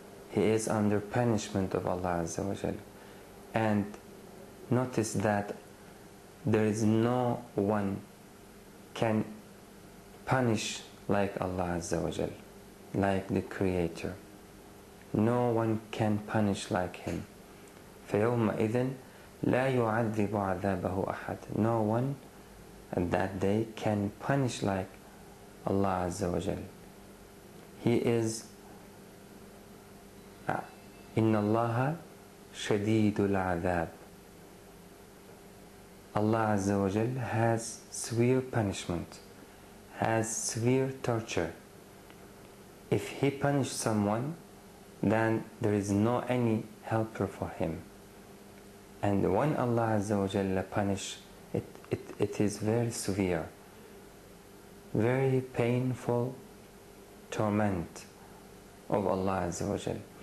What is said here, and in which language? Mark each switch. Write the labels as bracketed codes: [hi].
[en] He is under punishment of Allah Azza wa Jal. And notice that there is no one can punish like Allah Azza wa Jal, like the Creator. No one can punish like Him. [ar] فَيَوْمَئِذٍ لَا يُعَذِّبُ عَذَابَهُ أَحَدٍ. [en] No one at that day can punish like Allah Azza wa Jal. He is [ar] إِنَّ اللَّهَ شَدِيدُ الْعَذَابِ. [en] Allah Azza wa Jal has severe punishment, has severe torture. if he punished someone, then there is no any helper for him. And when Allah Azza wa Jalla punish, it is very severe, very painful torment of Allah Azza wa Jalla.